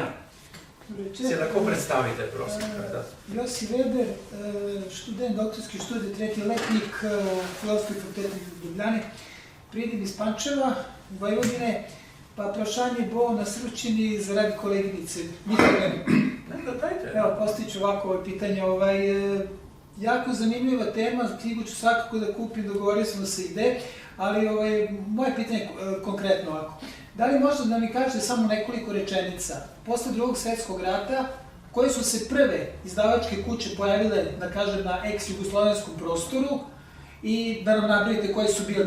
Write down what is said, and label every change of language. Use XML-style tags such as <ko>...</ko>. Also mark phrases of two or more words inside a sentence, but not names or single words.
<sl>Se lahko predstavite, prosim. Josi Weber, študent, doktorski študij, 3. letnik Filozofske fakultete v Ljubljani. Pridem iz Pančeva, Vojvodine, pa vprašanje bo nasručeni zaradi koleginice Mihaele</sl> <sr>Ne, dajte. Evo, postiću ovako ovo pitanje. Jako zanimljiva tema, knjigu ću svakako da kupim, dogovorio sam da se ide, ali moje pitanje je konkretno ovako. Da li možete da mi kažete samo nekoliko rečenica? Posle Drugog svjetskog rata, koje su se prve izdavačke kuće pojavile, da kažem, na ex-jugoslovenskom prostoru i da nam nabrojite koje su bile?</sr>